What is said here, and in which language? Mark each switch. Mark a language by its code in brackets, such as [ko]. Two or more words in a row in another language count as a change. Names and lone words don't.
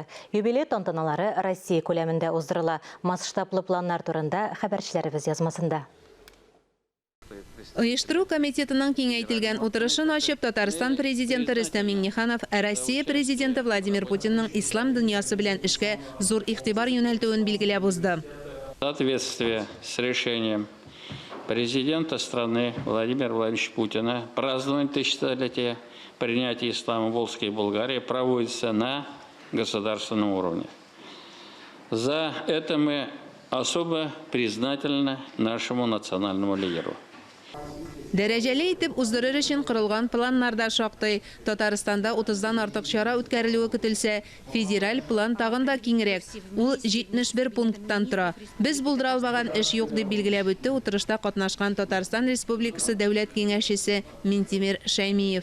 [tt] Юбилей тантаналары Россия күләмендә уздырыла. Масштаблы планнар турында хәбәрчеләребез язмасында. Оештыру комитетының киңәйтелгән утырышын ачып Татарстан президенты Рөстәм Миңнеханов Россия президенты Владимир Путинның ислам дөньясы белән эшкә зур игътибар юнәлтүен билгеләп узды. [ru] В соответствии с решением президента страны Владимира Владимировича Путина празднование тысячелетия принятия ислама в Волжской Болгарии проводится на государственном уровне. За это мы особо признательны нашему национальному лидеру. [tt] Дәрәҗәле итеп уздырыр өчен корылган планнарда шактый. Татарстанда 30дан артык чара үткәрелүе көтелсә, федераль план тагын да киңрәк. Ул 71 пункттан тора. Без булдыра албаган эш юк дип билгеләп үтте утырышта катнашкан Татарстан Республикасы дәүләт киңәшчесе Минтимер Шәймиев.